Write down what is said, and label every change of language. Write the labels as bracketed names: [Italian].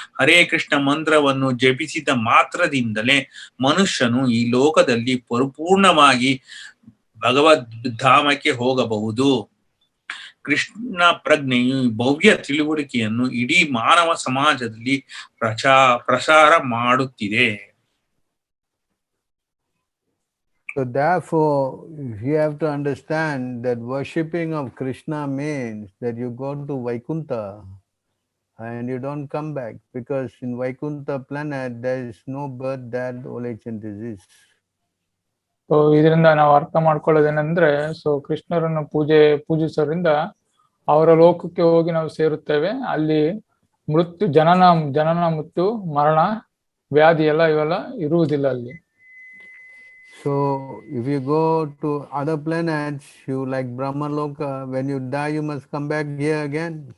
[Kannada] ಹರೇ ಕೃಷ್ಣ ಮಂತ್ರವನ್ನು ಜಪಿಸಿದ ಮಾತ್ರದಿಂದಲೇ ಮನುಷ್ಯನು ಈ ಲೋಕದಲ್ಲಿ ಪರಿಪೂರ್ಣವಾಗಿ ಭಗವದ್ಧಾಮಕ್ಕೆ ಹೋಗಬಹುದು. ಕೃಷ್ಣ ಪ್ರಜ್ಞೆಯು ಭವ್ಯ ತಿಳುವಳಿಕೆಯನ್ನು ಇಡೀ ಮಾನವ ಸಮಾಜದಲ್ಲಿ ಪ್ರಸಾರ ಮಾಡುತ್ತಿದೆ. [English] So therefore, you have to understand that worshipping of Krishna means that you go to Vaikuntha and you don't come back, because in Vaikuntha planet there is no birth, death, old age and disease. [Kannada] So ಇದರಿಂದ ನಾವು ಅರ್ಥ ಮಾಡ್ಕೊಳ್ಳೋದೇನೆಂದ್ರೆ, so ಕೃಷ್ಣರನ್ನು ಪೂಜಿಸೋದ್ರಿಂದ ಅವರ ಲೋಕಕ್ಕೆ ಹೋಗಿ ನಾವು ಸೇರುತ್ತೇವೆ. ಅಲ್ಲಿ ಜನನ ಮೃತ್ಯು, ಮರಣ, ವ್ಯಾಧಿ ಇವೆಲ್ಲ ಇರುವುದಿಲ್ಲ ಅಲ್ಲಿ. [English] So if you go to other planets, you like Brahmaloka, when you die you must come back here again.